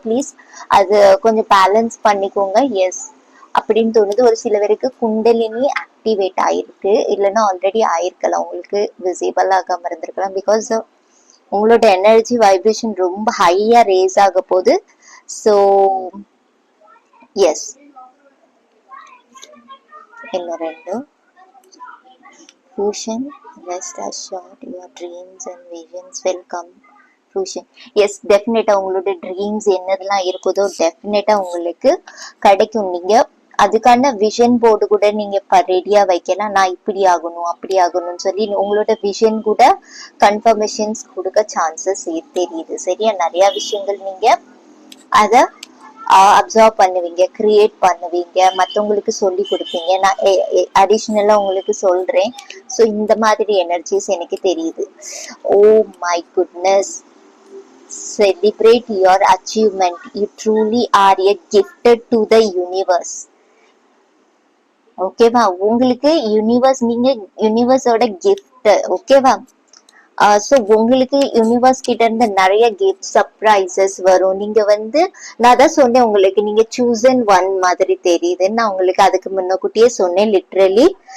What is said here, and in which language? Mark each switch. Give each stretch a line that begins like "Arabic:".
Tamil: Please அது கொஞ்சம் balance பண்ணிக்கோங்க. எஸ் அப்படின்னு தோணுது. ஒரு சில பேருக்கு குண்டலினி ஆக்டிவேட் ஆயிருக்கு, இல்லைன்னா ஆல்ரெடி ஆயிருக்கலாம், உங்களுக்கு விசிபிள் ஆகாம இருந்திருக்கலாம். பிகாஸ் உங்களோட எனர்ஜி வைப்ரேஷன் ரொம்ப ஹையா ரேஸ் ஆக போகுது.
English: so yes,
Tamil: இன்னும் ரெண்டு
English: fruition, rest assured your dreams and visions will come fruition.
Tamil: S, டெஃபினட்டா உங்களோட ட்ரீம்ஸ் என்னதெல்லாம் இருக்குதோ டெஃபினட்டா உங்களுக்கு கிடைக்கும். நீங்க அதுக்கான விஷன் போர்டு கூட நீங்க ரெடியா வைக்கலாம். நான் இப்படி ஆகணும் அப்படி ஆகணும்னு சொல்லி உங்களோட விஷன் கூட கன்ஃபர்மேஷன்ஸ் கொடுக்க சான்சஸ் தெரியுது. சரியா? நிறைய விஷயங்கள் நீங்க அத அப்சர்வ் பண்ணுவீங்க, கிரியேட் பண்ணுவீங்க, மற்றவங்களுக்கு சொல்லி கொடுப்பீங்க. நான் அடிஷ்னலா உங்களுக்கு சொல்றேன். ஸோ இந்த மாதிரி எனர்ஜிஸ் எனக்கு தெரியுது.
English: Oh my goodness, celebrate your achievement. You truly are a gifted to the universe.
Tamil: ஓகேவா? உங்களுக்கு யூனிவர்ஸ், நீங்க யூனிவர்ஸோட கிஃப்ட். ஓகேவா? ஸோ உங்களுக்கு யூனிவர்ஸ் கிட்ட இருந்து நிறைய கிஃப்ட் சர்ப்ரைசஸ் வரும். நீங்க வந்து நான் தான் சொன்னேன் உங்களுக்கு, நீங்க சூசன் ஒன் மாதிரி தெரியுதுன்னு நான் உங்களுக்கு அதுக்கு முன்னக்கூட்டியே சொன்னேன் லிட்ரலி.